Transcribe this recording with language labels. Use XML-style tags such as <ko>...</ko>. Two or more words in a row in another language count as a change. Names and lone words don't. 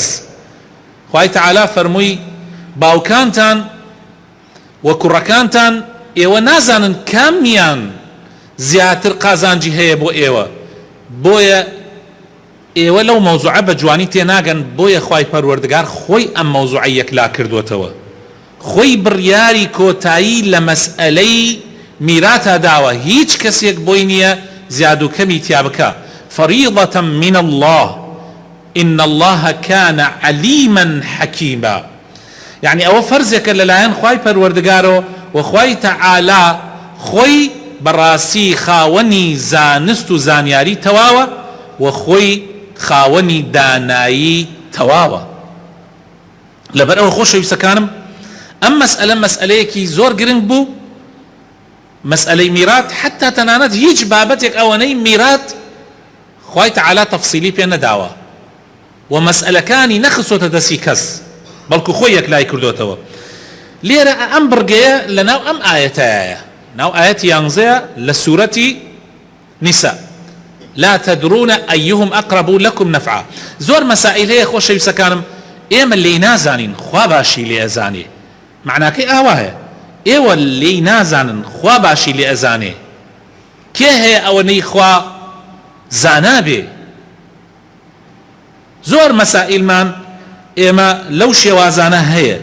<ckb>خوای تەعالا فەرمووی باوکانتان و کوڕەکانتان ئێوە نازانن کامیان زیاتر قازانجی هەیە بۆ ئێوە، بۆیە ئێوە لەو مەوزوعە بە جوانی تێناگەن. بۆیە خوای پەروەردگار خۆی ئەم مەوزوعە یەکلا کردوتەوە، خۆی بڕیاری کۆتایی لە مەسئلەی میراتە داوە، هیچ کەسێک بۆی نییە زیاد و کەمی تیا بکە.</ckb> <ar>فەریضەة من الله إن الله كان عليما حكيما.</ar> <ckb>يعني ئەوە فەرزێکە لەلایەن خوای پەروەردگارەوە و خوای تەعالا خۆی بەڕاستی خاوەنی زانست و زانیاری تەواوە و خۆی خاوەنی دانایی تەواوە. لەبەرەوە خۆشەویستەکانم ئەم مەسئلە مەسئلەیەکی زۆر گرنگ بوو، مەسئلەی میرات. حتا تەنانەت هیچ بابەتێک ئەوەنەی میرات خوای تەعالا تەفسیلی پێ نەداوە و مەسئلەکانی نەخستۆتە دەستی کەس، بەڵکو خۆی یەکلای کردوتەوە. لێرە ئەم بڕگەیە لە ناو ئەم ئایەتەیە، ناو ئایەتی یانزەیە لە سوورەتی نیسا.</ckb> <ar>لا تدرون أيهم أقرب لكم نفعا.</ar> <ckb>زۆر مەسائل هەیە خۆشەویستەکانم ئێمە لێی نازانین، خوا باشی لێ ئەزانێ. معناکەی ئاوایە ئێوە لێی نازانن، خوا باشی لێ ئەزانێ. کێ هەیە ئەوەنەی خوا زانابێ؟ زۆر مەسائلمان ئێمە لەو شێوازانە هەیە.</ckb>